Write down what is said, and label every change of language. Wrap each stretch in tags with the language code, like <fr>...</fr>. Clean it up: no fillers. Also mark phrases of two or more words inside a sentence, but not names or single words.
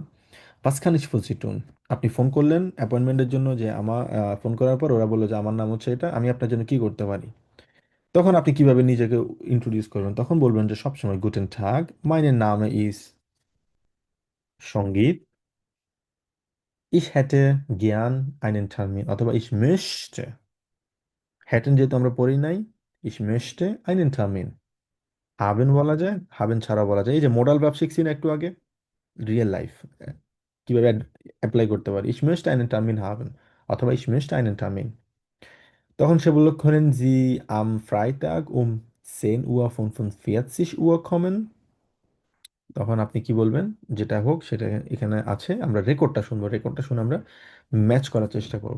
<bn>পাঁচখানিশ ফুলসিটুন, আপনি ফোন করলেন অ্যাপয়েন্টমেন্টের জন্য, যে আমার ফোন করার পর ওরা বললো যে আমার নাম হচ্ছে এটা, আমি আপনার জন্য কি করতে পারি? তখন আপনি কিভাবে নিজেকে ইন্ট্রোডিউস করবেন? তখন বলবেন যে সবসময়</bn> <de>Guten Tag, mein Name ist</de> <bn>সঙ্গীত,</bn> <de>ich hätte gern einen Termin,</de> <bn>অথবা</bn> <de>ich möchte,</de> <bn>হ্যাটেন যেহেতু আমরা পড়ি নাই,</bn> <de>ich möchte einen Termin।</de> <bn>হাবেন বলা যায়, হাবেন ছাড়া বলা যায়। এই যে</bn> <en>modal verb</en> <bn>শিখছি না একটু আগে,</bn> <en>real life</en> <bn>কিভাবে অ্যাপ্লাই করতে পারি,</bn> <de>ich möchte einen Termin haben,</de> <bn>অথবা</bn> <de>ich möchte einen Termin।</de> <bn>তখন সে বলল,</bn> <de>können Sie am Freitag um 10:45 Uhr kommen?</de> <bn>তখন আপনি কি বলবেন? যেটা হোক সেটা এখানে আছে, আমরা রেকর্ডটা শুনবো, রেকর্ডটা শুনে আমরা ম্যাচ করার চেষ্টা করব।</bn>